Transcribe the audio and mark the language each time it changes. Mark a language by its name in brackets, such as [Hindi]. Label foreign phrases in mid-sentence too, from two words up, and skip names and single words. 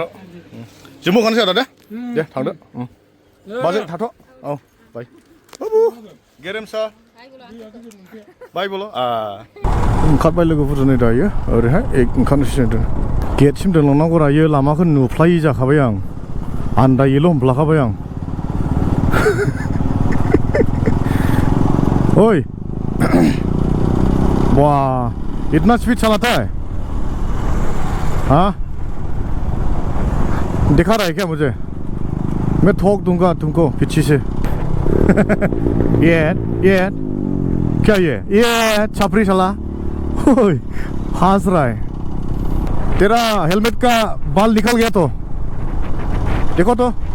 [Bodo] जोंबो ओंखारनोसै आदा दे थांदो बाजै थाथ' औ बाय गेरेमसा बाय बल' ओंखारबाय लोगोफोरजों नै दायो ओरैहाय ओंखारनोसै जों गेटसिम दोनलांनांगौ रायो लामाखौ नुफ्लायि जाखाबाय आं आन्दायोल' हमफ्लाखाबाय आं [Hindi] ओइ वाह इतना स्पीड चलाता है हाँ दिखा रहा है क्या मुझे मैं ठोक दूंगा तुमको पीछे से ये क्या ये छपरी साला हंस रहा है तेरा हेलमेट का बाल निकल गया तो देखो तो